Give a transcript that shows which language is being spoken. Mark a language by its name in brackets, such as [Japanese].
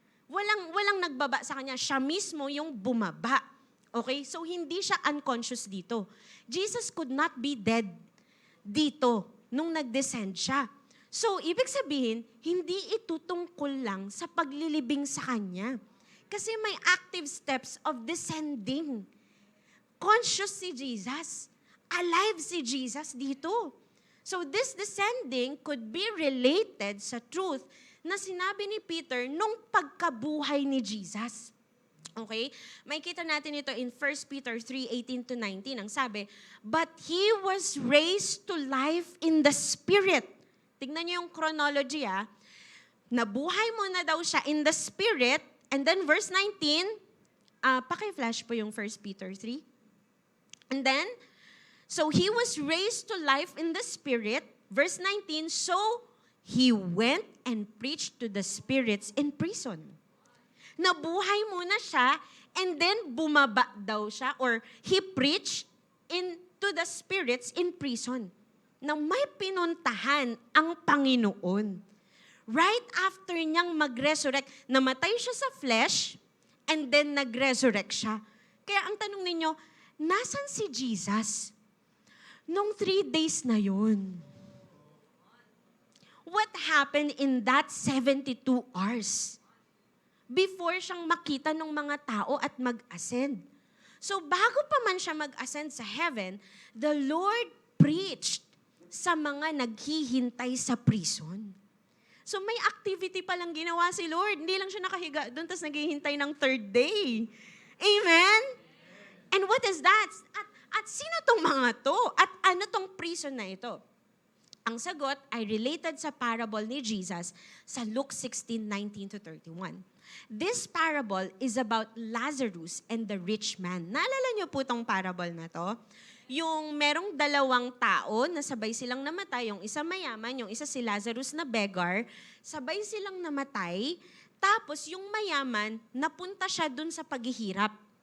[Filipino] Walang nagbaba sa kanya. Siya mismo yung bumaba. Okay? So, hindi siya unconscious dito. [English] Jesus could not be dead [Filipino] dito nung nag-descend siya. So, ibig sabihin, hindi ito tungkol lang sa paglilibing sa Kanya. [English] Kasi may active steps of descending. [Filipino] Conscious si Jesus. Alive si Jesus dito. So, [English] this descending could be related [Filipino] sa truth na sinabi ni Peter nung pagkabuhay ni Jesus. Okay? May kita natin ito in 1 Peter 3:18-19. Ang sabi, [English] but He was raised to life in the Spirit. [Filipino] Tignan niyo yung chronology, Nabuhay mo na daw siya in the Spirit. [English] And then verse 19, [Filipino] paki-flash po yung [English] 1 Peter 3. And then, so He was raised to life in the Spirit. Verse 19, so He went and preached to the spirits in prison. [Filipino] Nabuhay muna siya, and then bumaba daw siya, [English] or He preached into the spirits in prison. [Filipino] Na may pinuntahan ang Panginoon. Right after niyang mag-resurrect, namatay siya sa flesh, and then nag-resurrect siya. Kaya ang tanong ninyo, nasan si Jesus? Nung 3 days na yun. [English] What happened in that 72 hours? [Filipino] Before siyang makita ng mga tao at mag-ascend. So bago pa man siya mag-ascend sa heaven, [English] the Lord preached [Filipino] sa mga naghihintay sa prison. So may activity palang ginawa si Lord. Hindi lang siya nakahiga doon tapos naghihintay ng 3rd day. Amen? [English] And what is that? [Filipino] At sino tong mga to? At ano tong prison na ito? Ang sagot ay related sa parable ni Jesus sa Luke 16:19-31. [English] This parable is about Lazarus and the rich man. [Filipino] Naalala niyo po tong parable na to? Yung merong dalawang tao na sabay silang namatay, yung isa mayaman, yung isa si Lazarus na beggar, sabay silang namatay, tapos yung mayaman, napunta siya dun sa paghihirap.